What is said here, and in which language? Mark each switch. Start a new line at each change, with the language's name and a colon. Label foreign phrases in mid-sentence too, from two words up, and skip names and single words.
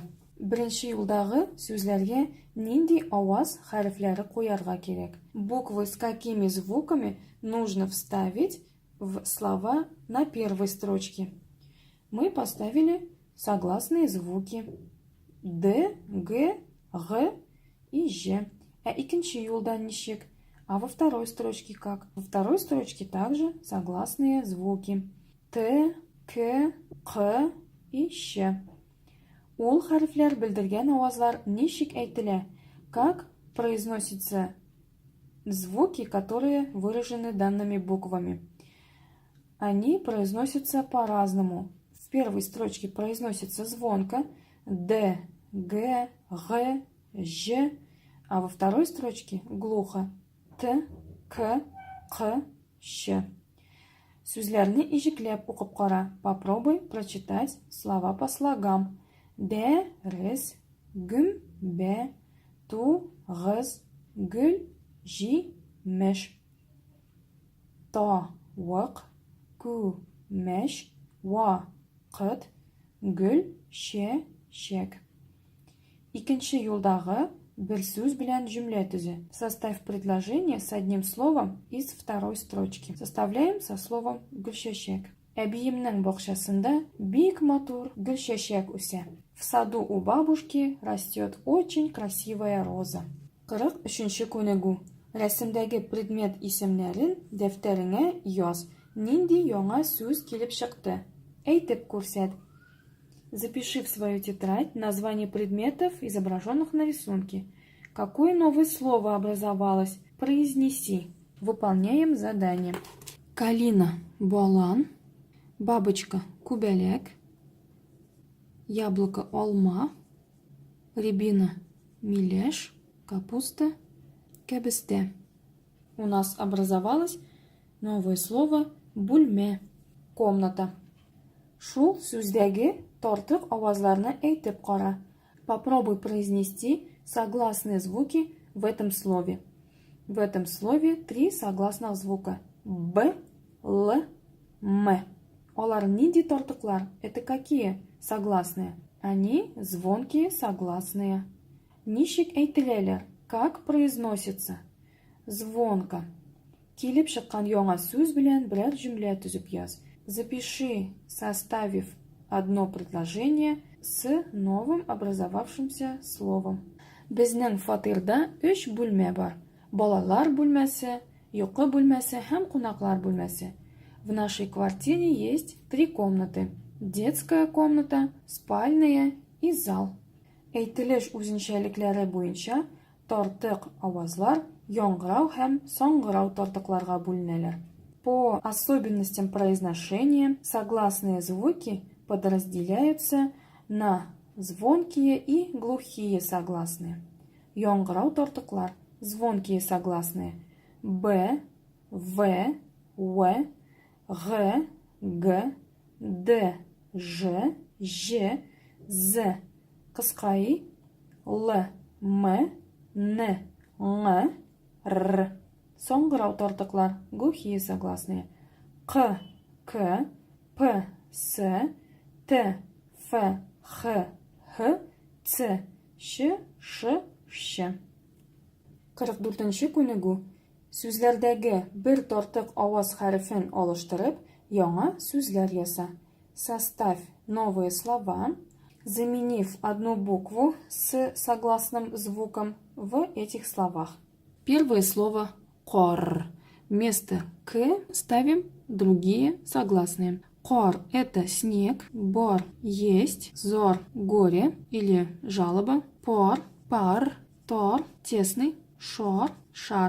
Tatar: Беренче юлдагы сүзләргә нинди аваз хәрефләре куярга кирәк?
Russian: Буквы с какими звуками нужно вставить в слова на первой строчке? Мы поставили согласные звуки Д, Г, Г и Ж.
Tatar: А икенче юлда ничек?
Russian: А во второй строчке как? Во второй строчке также согласные звуки Т, К, Q и Щ.
Tatar: Ул хәрефләр белдергән авазлар ничек әйтелә?
Russian: Как произносятся звуки, которые выражены данными буквами? Они произносятся по-разному. В первой строчке произносится звонко Д, Г, Г, Ж, а во второй строчке глухо Т, К, Q, Щ.
Tatar: Сүзләрне ижекләп укып кара.
Russian: Попробуй прочитать слова по слогам.
Tatar: Дәрес, гүмбә, гыз, гүл, җимеш. Тавык, күмәч, вакыт, гүл, чәчәк. Икенче юлдагы бер сүз белән җөмлә төзе.
Russian: Составь предложение с одним словом из второй строчки. Составляем со словом гүлчәчәк.
Tatar: Әбиемнең бакчасында бик матур гүлчәчәк үсә.
Russian: В саду у бабушки растет очень красивая роза.
Tatar: 43-нче күнегү. Рәсемдәге предмет исемнәрен дәфтәреңә яз. Нинди яңа сүз килеп чыкты? Әйтеп күрсәт.
Russian: Запиши в свою тетрадь название предметов, изображенных на рисунке. Какое новое слово образовалось? Произнеси. Выполняем задание. Калина – балан. Бабочка – күбәләк. Яблоко – алма. Рябина – миләш. Капуста – кәбестә. У нас образовалось новое слово бүлмә. Комната.
Tatar: Шул сүздәге тартык авазларны әйтеп кара.
Russian: Попробуй произнести согласные звуки в этом слове. В этом слове 3 согласных звука.
Tatar: Б, Л, М. Алар нинди тартыклар?
Russian: Это какие согласные? Они звонкие согласные.
Tatar: Ничек әйтеләләр?
Russian: Как произносится? Звонко.
Tatar: Килеп чыккан яңа сүз белән берәр җөмлә төзеп яз.
Russian: Запиши, составив одно предложение с новым образовавшимся словом.
Tatar: Безнең фатирда 3 бүлмә бар. Балалар бүлмәсе, йокы бүлмәсе һәм кунаклар бүлмәсе.
Russian: В нашей квартире есть 3 комнаты. Детская комната, спальная и зал.
Tatar: Әйтелеш үзенчәлекләре буенча тартык авазлар яңгырау һәм саңгырау тартыкларга бүленәләр.
Russian: По особенностям произношения согласные звуки подразделяются на звонкие и глухие согласные.
Tatar: Яңгырау тартыклар.
Russian: Звонкие согласные.
Tatar: Б, В, В, Г, Г, Д, Ж, Ж, З. Кыскай. Л, М, Н, Ң, Р. Саңгырау тартыклар.
Russian: Глухие согласные. К, К, П, С, Т, Ф, Х, Х, Ц, Щ, Ш, Щ.
Tatar: 44-нче күнегү. Сүзләрдәге бер тартык аваз хәрефен алыштырып, яңа сүзләр яса.
Russian: Составь новые слова, заменив одну букву с согласным звуком в этих словах. Первое слово «кор». Вместо «к» ставим другие согласные. Кор – это снег, бор – есть, зор – горе или жалоба, пор – пар, тор – тесный, шор – шар.